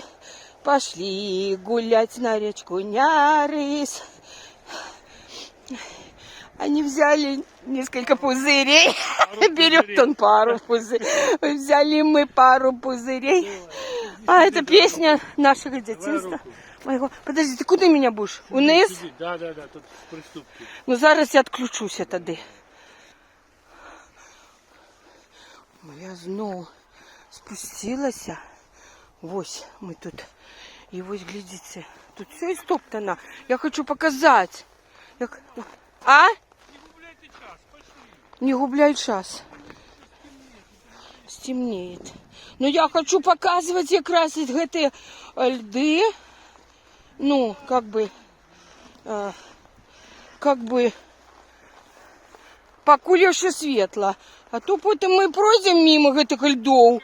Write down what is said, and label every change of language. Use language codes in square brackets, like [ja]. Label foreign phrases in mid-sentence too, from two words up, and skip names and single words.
[ru] Пошли гулять на речку Нярыс. Они взяли несколько пузырей. Берет он пару пузырей. Взяли мы пару пузырей. А это песня нашего детства. Моего. Подожди, ты куди меня будешь? [uk] Униз? [ru] Да, тут приступки. [uk] Ну зараз я відключуся тоді. Я знову спустилася. Ось ми тут. І ось, глядите, тут все істоптано. Я хочу показати. Як... А? Не губляйте час, пошли. Не губляй час. [ru] Стемнеет. Но я хочу показывать якраз эти льды. Ну, как бы, покуль еще светло. А то потом мы пройдем мимо этих льдов.